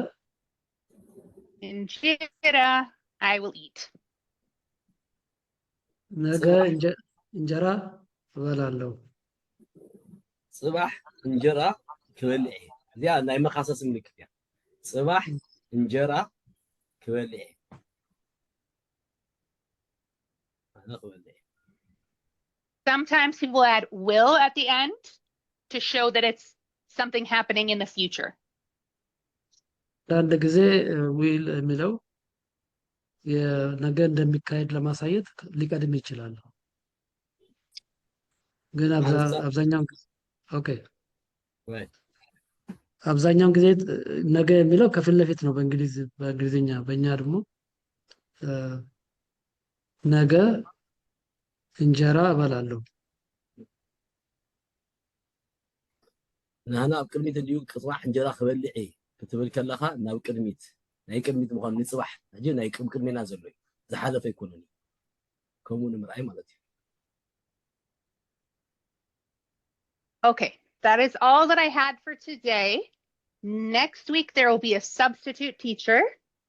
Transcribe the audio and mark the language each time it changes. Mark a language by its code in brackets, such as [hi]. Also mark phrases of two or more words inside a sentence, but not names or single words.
[en] injera I will eat. [am] ነገ እንጀራ እበላለሁ። [ti] ጽባሕ እንጀራ ክበልዕ እየ። እዚኣ ናይ መኻሰስ ምልክት እያ። ጽባሕ እንጀራ ክበልዕ እየ። [en] Sometimes people add will at the end to show that it's something happening in the future. [am] አንድ ጊዜ ዊል የሚለው የነገ እንደሚካሄድ ለማሳየት ሊቀድም ይችላል። ግን አብዛኛው አብዛኛውን ጊዜ ነገ የሚለው ከፊት ለፊት ነው በእንግሊዝኛ። በእኛ ደግሞ ነገ እንጀራ እበላለሁ። [ti] ንሕና ኣብ ቅድሚት እንዲሁ ፅባሕ እንጀራ ክበልዕ እየ ክትብል ከለኻ ናብ ቅድሚት ናይ ቅድሚት ምዃኑ ንፅባሕ ሕጂ ናይ ቅድሜና ዘሎ እዩ ዝሓለፈ ይኮነን ከምኡ ንምርኣይ ማለት እዩ [en] Okay, that is all that I had for today. Next week, there will be a substitute teacher.